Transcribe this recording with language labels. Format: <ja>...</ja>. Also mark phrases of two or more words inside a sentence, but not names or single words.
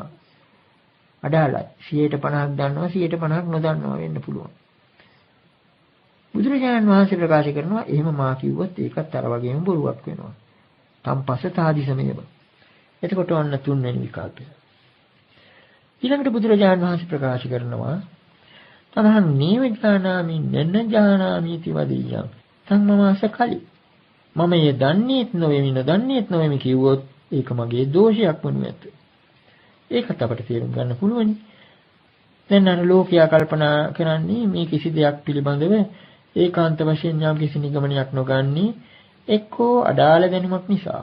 <si>අඩාලයි 50% දන්නවා 50% නොදන්නවා වෙන්න පුළුවන්. බුදුරජාණන් වහන්සේ ප්‍රකාශ කරනවා එහෙම මා කිව්වොත් ඒකත් අර වගේම බොරුවක් වෙනවා. තම්පස්සතාදිසමේව. එතකොට ඔන්න තුන්වෙනි විකල්පය. ඊළඟට බුදුරජාණන් වහන්සේ ප්‍රකාශ කරනවා</si> <pi>තමහන් නේව ඥානාමි නන්න ඥානාමි इति වදියං තං මමස කලි.</pi> <si>මම ය දන්නේත් නොවේමි නොදන්නේත් නොවේමි කිව්වොත් ඒක මගේ දෝෂයක් වනු ඇත. ඒකත් අපට තේරුම් ගන්න පුළුවනි. දැන් අර ලෝකයා කල්පනා කරන්නේ මේ කිසි දෙයක් පිළිබඳව ඒකාන්ත වශයෙන් යම් කිසි නිගමනයක් නොගන්නේ එක්කෝ අඩාල දැනුමක් නිසා.</si>